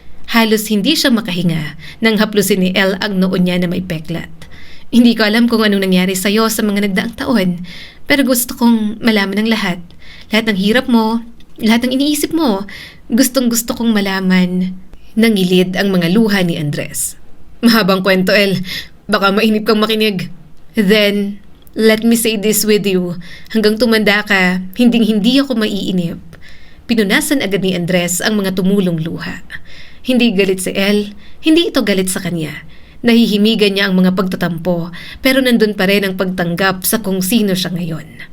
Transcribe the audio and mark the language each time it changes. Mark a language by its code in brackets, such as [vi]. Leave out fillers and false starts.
[tl] Halos hindi siya makahinga nang haplusin ni Elle ang noon niya na may peklat. Hindi ko alam kung anong nangyari sa'yo sa mga nagdaang taon, pero gusto kong malaman ang lahat. Lahat ng hirap mo, lahat ng iniisip mo, gustong gusto kong malaman. Nangilid ang mga luha ni Andres. Mahabang kwento, El. Baka mainip kang makinig. [en] Then, let me say this with you. [tl] Hanggang tumanda ka, hindi ako maiinip. Pinunasan agad ni Andres ang mga tumulong luha. Hindi galit si Elle, hindi ito galit sa kanya. Nahihimigan niya ang mga pagtatampo, pero nandun pa rin ang pagtanggap sa kung sino siya ngayon.